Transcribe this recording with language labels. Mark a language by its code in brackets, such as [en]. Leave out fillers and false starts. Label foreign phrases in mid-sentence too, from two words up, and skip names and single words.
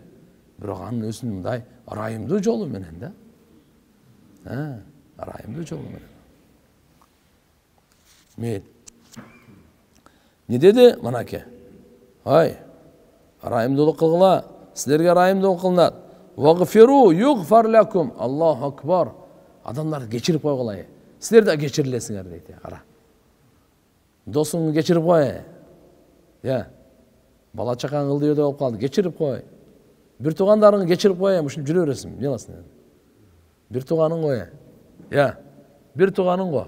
[ky] Бирок анын өзүнүн мындай райымдуу жолу менен да. Райымдуу жолу менен. Мейли. Не деди манаке? Райымдуулук кылгыла, силерге райымдуулук кылынат. [ar] واغفروا يغفر لكم. الله أكبر. [ky] Адамдарды кечирип койгула. Силер да кечирилесиңер дейт. Кара. Досуңду кечирип кой. Бала чакаң ылдыйда болуп калды, кечирип кой. Бир туугандарыңды кечирип кой, ушинтип жүрө бересиң, эмне кыласың? Бир тууганың кой. Бир тууганың го.